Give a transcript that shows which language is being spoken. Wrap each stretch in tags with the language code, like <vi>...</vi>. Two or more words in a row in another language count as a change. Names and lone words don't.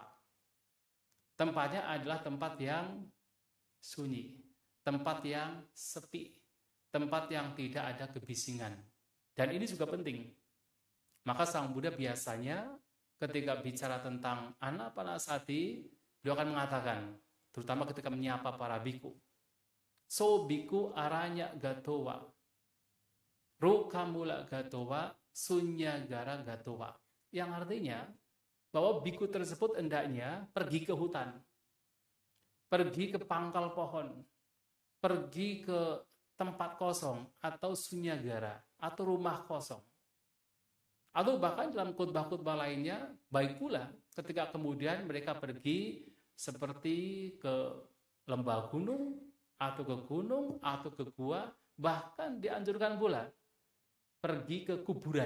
<id>Tempatnya adalah tempat yang sunyi, tempat yang sepi, tempat yang tidak ada kebisingan. Dan ini juga penting. Maka Sang Buddha biasanya ketika bicara tentang Anapanasati, beliau akan mengatakan, terutama ketika menyapa para biku,</id> <pi>so biku aranya gatowa, rukamula gatowa, sunyagara gatowa.</pi> <id>Yang artinya bahwa biku tersebut hendaknya pergi ke hutan, pergi ke pangkal pohon, pergi ke tempat kosong atau sunyagara atau rumah kosong. Atau bahkan dalam khutbah-khutbah lainnya, baik pula ketika kemudian mereka pergi seperti ke lembah gunung, atau ke gunung, atau ke gua, bahkan dianjurkan pula pergi ke kuburan.</id>